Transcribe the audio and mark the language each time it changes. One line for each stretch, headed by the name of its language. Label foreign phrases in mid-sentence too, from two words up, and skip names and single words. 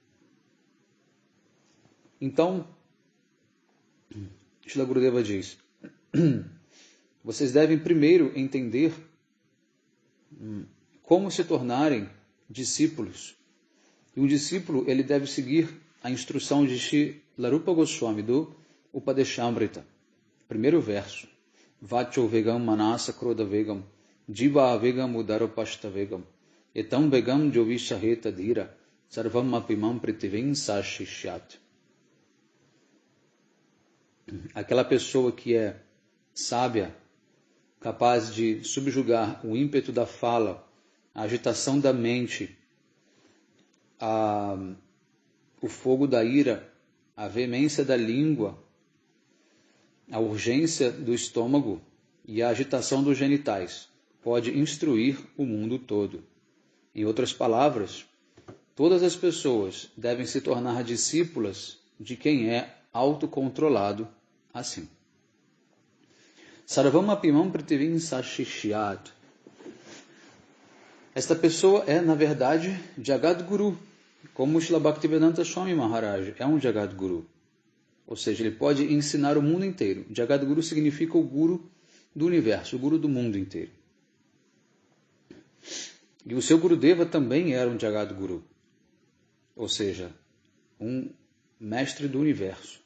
Portuguese: Então, Srila Gurudeva diz, vocês devem primeiro entender como se tornarem discípulos. E um discípulo, ele deve seguir a instrução de Srila Rupa Goswami do Upadeshamrita. Primeiro verso.
Sanskrit: Vacho vegam manasa kroda vegam, jiva vegam udaropashta vegam, etam vegam jovishaheta dhira, sarvam apimam pritivim sashishyat.
Portuguese: Aquela pessoa que é sábia, capaz de subjugar o ímpeto da fala, a agitação da mente, o fogo da ira, a veemência da língua, a urgência do estômago e a agitação dos genitais, pode instruir o mundo todo. Em outras palavras, todas as pessoas devem se tornar discípulas de quem é autocontrolado assim.
Sanskrit: Sarvam apimam pritivim sashishyat.
Portuguese: Esta pessoa é, na verdade,
Sanskrit: Jagat Guru,
Portuguese: como Srila Bhaktivedanta Swami Maharaj é um
Sanskrit: Jagat Guru.
Portuguese: Ou seja, ele pode ensinar o mundo inteiro.
Sanskrit: Jagat Guru
Portuguese: significa o Guru do universo, o Guru do mundo inteiro. E o seu Gurudeva também era um
Sanskrit: Jagat Guru.
Portuguese: Ou seja, um mestre do universo.